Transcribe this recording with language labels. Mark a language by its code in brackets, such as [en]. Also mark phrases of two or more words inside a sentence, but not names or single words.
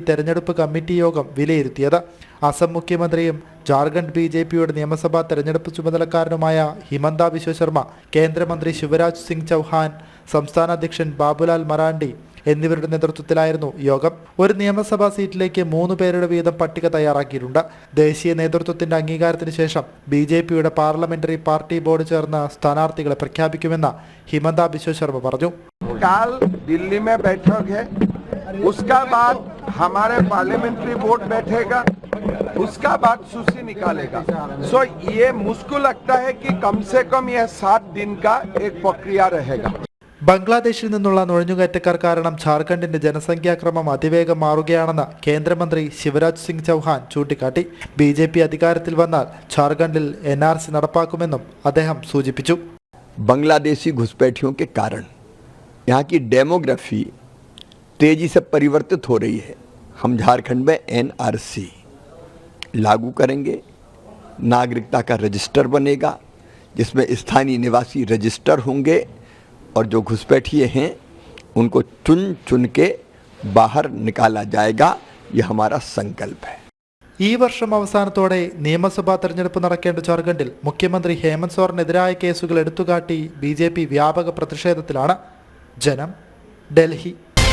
[ml] തെരഞ്ഞെടുപ്പ് കമ്മിറ്റി യോഗം വിലയിരുത്തിയത്. അസം മുഖ്യമന്ത്രിയും ജാർഖണ്ഡ് ബി.ജെ.പിയുടെ നിയമസഭാ തെരഞ്ഞെടുപ്പ് ചുമതലക്കാരനുമായ ഹിമന്ത ബിശ്വ ശർമ്മ, കേന്ദ്രമന്ത്രി ശിവരാജ് സിംഗ് ചൗഹാൻ, സംസ്ഥാന അധ്യക്ഷൻ ബാബുലാൽ മറാണ്ടി എന്നിവരുടെ നേതൃത്വത്തിലായിരുന്നു യോഗം. ഒരു നിയമസഭാ സീറ്റിലേക്ക് 3 പേരുടെ വീതം പട്ടിക തയ്യാറാക്കിയിട്ടുണ്ട്. ദേശീയ നേതൃത്വത്തിന്റെ അംഗീകാരത്തിന് ശേഷം ബി.ജെ.പിയുടെ പാർലമെന്ററി പാർട്ടി ബോർഡ് ചേർന്ന് സ്ഥാനാർത്ഥികളെ പ്രഖ്യാപിക്കുമെന്ന് ഹിമന്ത ബിശ്വ ശർമ്മ പറഞ്ഞു. [hi] कल दिल्ली में बैठक है, उसका बाद हमारे [en] parliamentary board [hi] बैठेगा, उसका बाद सूची निकालेगा. सो ये मुश्किल लगता है कि कम से कम यह 7 दिन का एक प्रक्रिया रहेगा. [ml] ബംഗ്ലാദേശിൽ നിന്നുള്ള നുഴഞ്ഞുകയറ്റക്കാർ കാരണം ഝാർഖണ്ഡിന്റെ ജനസംഖ്യാക്രമം അതിവേഗം മാറുകയാണെന്ന് കേന്ദ്രമന്ത്രി ശിവരാജ് സിംഗ് ചൗഹാൻ ചൂണ്ടിക്കാട്ടി. ബി.ജെ.പി. അധികാരത്തിൽ വന്നാൽ ഝാർഖണ്ഡിൽ NRC നടപ്പാക്കുമെന്നും അദ്ദേഹം സൂചിപ്പിച്ചു. [hi] बांग्लादेशी घुसपैठियों के कारण यहाँ की डेमोग्राफी तेजी से परिवर्तित हो रही है. हम झारखंड में NRC लागू करेंगे, नागरिकता का रजिस्टर बनेगा जिसमें स्थानीय निवासी रजिस्टर होंगे और जो घुसपैठिए हैं उनको चुन चुन के बाहर निकाला जाएगा. ये हमारा संकल्प है. [ml] ഈ വർഷം അവസാനത്തോടെ നിയമസഭാ തെരഞ്ഞെടുപ്പ് നടക്കേണ്ട ഝാർഖണ്ഡിൽ മുഖ്യമന്ത്രി ഹേമന്ത് സോറനെതിരായ കേസുകൾ എടുത്തുകാട്ടി ബി.ജെ.പി. വ്യാപക പ്രതിഷേധത്തിലാണ്. ജനം, ഡൽഹി.